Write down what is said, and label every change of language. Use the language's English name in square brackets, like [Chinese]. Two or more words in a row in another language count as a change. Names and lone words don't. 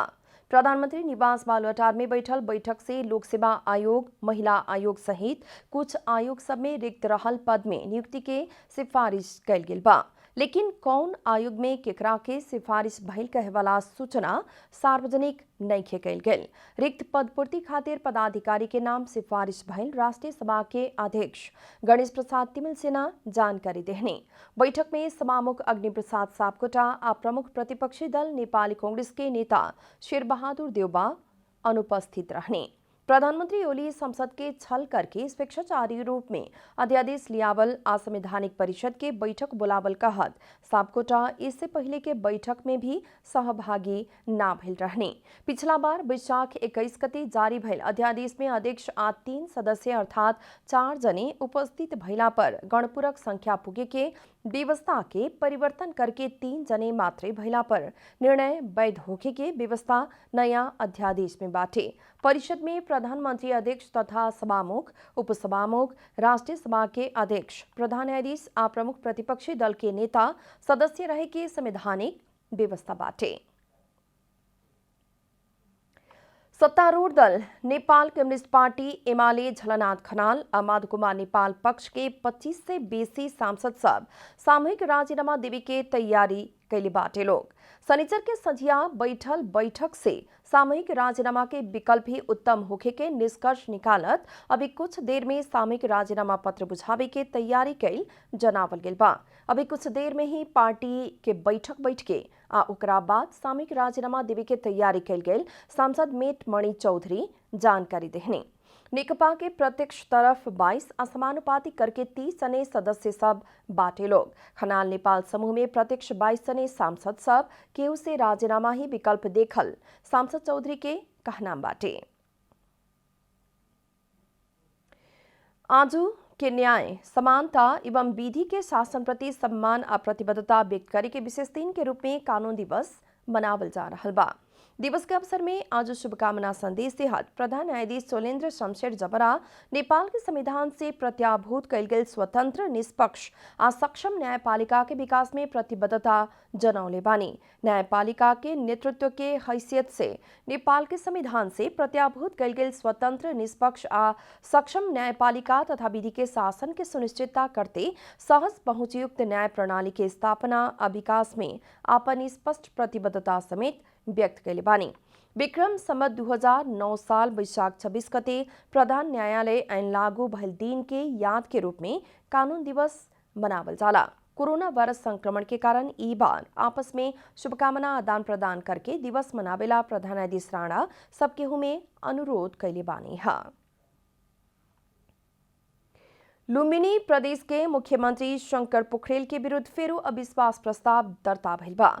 [Bhojpuri] प्रधानमंत्री निवास बालुआटार में बैठल बैठक से लोक सेवा आयोग, महिला आयोग सहित कुछ आयोग सब में रिक्त रहल पद में नियुक्ति के सिफारिश कैल गेल बा। लेकिन कौन आयोग में केकरा के सिफारिश भइल कहे वाला सूचना सार्वजनिक नइखे कैल गेल। रिक्त पद पूर्ति खातिर पदाधिकारी के नाम सिफारिश भइल राष्ट्रीय सभा के अध्यक्ष गणेश प्रसाद तिमिल सेना जानकारी देहने। बैठक में सभामुख अग्नि प्रसाद सापकोटा और प्रमुख प्रतिपक्षी दल नेपाली कांग्रेस के नेता शेरबहादुर देउबा अनुपस्थित रहने। प्रधानमंत्री ओली संसद के छल करके स्वेच्छाचारी रूप में अध्यादेश लियावल असंवैधानिक परिषद के बैठक बुलावल कहत सापकोटा इससे पहले के बैठक में भी सहभागी ना भइल रहने। पिछला बार वैशाख 21 गते जारी भइल अध्यादेश में अध्यक्ष आ 3 सदस्य अर्थात 4 जने उपस्थित भइला पर गणपूरक संख्या पुगे के व्यवस्था के परिवर्तन करके 3 जने मात्रै भइला पर निर्णय वैध होखे के व्यवस्था नया अध्यादेश में बाटे। परिषद में प्रधानमंत्री अध्यक्ष तथा सभामुख, उपसभामुख, राष्ट्रीय सभा के अध्यक्ष, प्रधान न्यायाधीश आ प्रमुख प्रतिपक्षी दल के नेता सदस्य रहे के संवैधानिक व्यवस्था बाटे। सत्तारूढ़ दल नेपाल कम्युनिस्ट पार्टी एमाले झलनाथ खनाल और माधव कुमार नेपाल पक्ष के 25 से बेसी सांसद सब सामूहिक राजीनामा देवे के तैयारी कैले बाटे लोग। शनिचर के संझिया बैठल बैठक से सामूहिक राजीनामा के विकल्प ही उत्तम होखे के निष्कर्ष निकालत अभी कुछ देर में सामूहिक राजीनामा पत्र बुझावे के तैयारी कैल जनावल गेल बा। अभी कुछ देर में ही पार्टी के बैठक बैठ के आ ओकरा बाद सामूहिक राजीनामा देवे के तैयारी कैल गेल सांसद मेट मणि चौधरी जानकारी देहने। नेकपा के प्रत्यक्ष तरफ 22 असमानुपातिक करके 30 जने सदस्य सब बाटे लोग। खनाल नेपाल समूह में प्रत्यक्ष 22 जने सांसद सब केहू से राजीनामा ही विकल्प देखल सांसद चौधरी के कहना बाटे। आजू के न्याय, समानता एवं विधि के शासन प्रति सम्मान और प्रतिबद्धता व्यक्त करे के विशेष दिन के रूप में कानून दिवस मनावल जा रहल बा। दिवस के अवसर में आज शुभकामना संदेश देहत प्रधान न्यायाधीश शैलेन्द्र शमशेर जबरा नेपाल के संविधान से प्रत्याभूत कैल गेल स्वतंत्र, निष्पक्ष आ सक्षम न्यायपालिका के विकास में प्रतिबद्धता जनौले बानी। न्यायपालिका के नेतृत्व के हैसियत से नेपाल के संविधान से प्रत्याभूत कैल गेल स्वतंत्र, निष्पक्ष आ सक्षम न्यायपालिका तथा विधि के शासन के सुनिश्चितता करते सहज पहुंचयुक्त न्याय प्रणाली के स्थापना और विकास में अपन स्पष्ट प्रतिबद्धता समेत व्यक्त कैले बानी। विक्रम संवत 2009 साल वैशाख 26 गते प्रधान न्यायालय ऐन लागू भइल दिन के याद के रूप में कानून दिवस मनावल जाला। कोरोना वायरस संक्रमण के कारण ई बार आपस में शुभकामना आदान प्रदान करके दिवस मनावेला प्रधान न्यायाधीश राणा सबके में अनुरोध कैले बानी है। लुम्बिनी प्रदेश के मुख्यमंत्री शंकर पोखरेल के विरुद्ध फेरू अविश्वास प्रस्ताव दर्ता भइल बा।